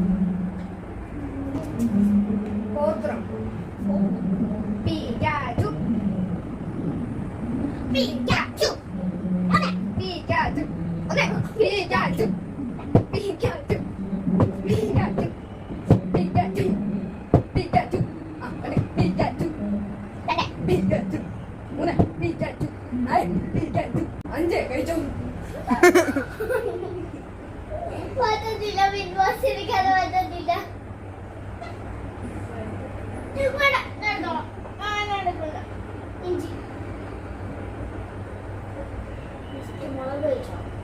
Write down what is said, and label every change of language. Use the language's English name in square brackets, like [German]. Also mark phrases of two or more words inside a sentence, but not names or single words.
[English] Pikachu. Pikachu. One, Pikachu. One, Pikachu. Pikachu. Pikachu. Pikachu. Pikachu. One, Pikachu. Pikachu. One, Pikachu. Pikachu. [Malayalam] അഞ്ച് കഴിച്ചു. പറ്റത്തില്ല, ബിഗ് ബോസ് എനിക്കത് പറ്റത്തില്ല. വേണ്ട, നടന്നോളാം. നടക്കില്ല. ഇഞ്ചി മുളക് കഴിച്ചോ?